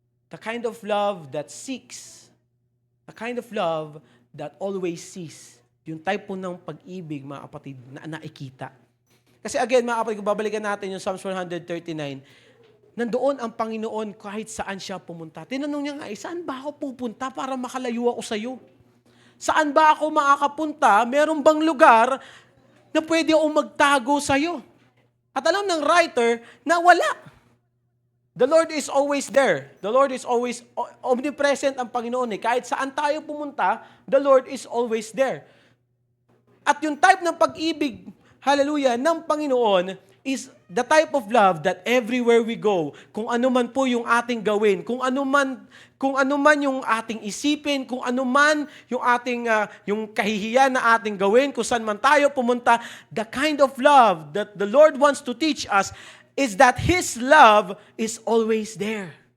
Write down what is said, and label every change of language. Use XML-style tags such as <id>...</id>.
<en>The kind of love that seeks. The kind of love that always sees.</en> <tl>Yung type po ng pag-ibig, mga kapatid, na nakikita. Kasi again, mga kapatid, kung babalikan natin yung Psalms 139, nandoon ang Panginoon kahit saan siya pumunta. Tinanong niya nga, saan ba ako pupunta para makalayo ako sa iyo? Saan ba ako makakapunta? Meron bang lugar na pwede akong magtago sa iyo? At alam ng writer na wala.</tl> <en>The Lord is always there. The Lord is always omnipresent</en> <tl>ang Panginoon. Kahit saan tayo pumunta,</tl> <en>the Lord is always there.</en> <tl>At yung type ng pag-ibig, hallelujah, ng Panginoon</tl> <en>is the type of love that everywhere we go,</en> <tl>kung ano man po yung ating gawin, kung ano man yung ating isipin, kung ano man yung ating yung kahihiyan na ating gawin, kung saan man tayo pumunta,</tl> <en>the kind of love that the Lord wants to teach us is that His love is always there.</en>